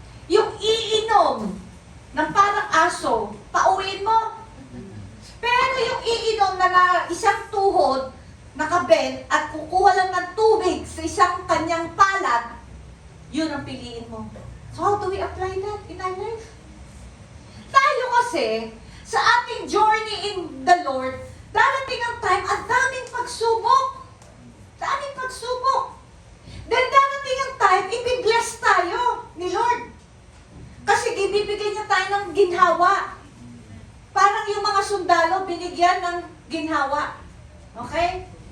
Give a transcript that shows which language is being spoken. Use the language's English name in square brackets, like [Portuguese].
[Filipino] Yung iinom ng parang aso, pauwiin mo. Pero yung iinom na isang tuhod, nakabend, at kukuha lang ng tubig sa isang kanyang palad, yun ang piliin mo. [English] So how do we apply that in our life? [Filipino] Tayo kasi, sa ating [English] journey in the Lord, [Filipino] darating ang time, ang daming pagsubok. Daming pagsubok. Then darating ang time, ibibless tayo ni Lord. Kasi ibibigay niya tayo ng ginhawa. Parang yung mga sundalo, binigyan ng ginhawa. Okay?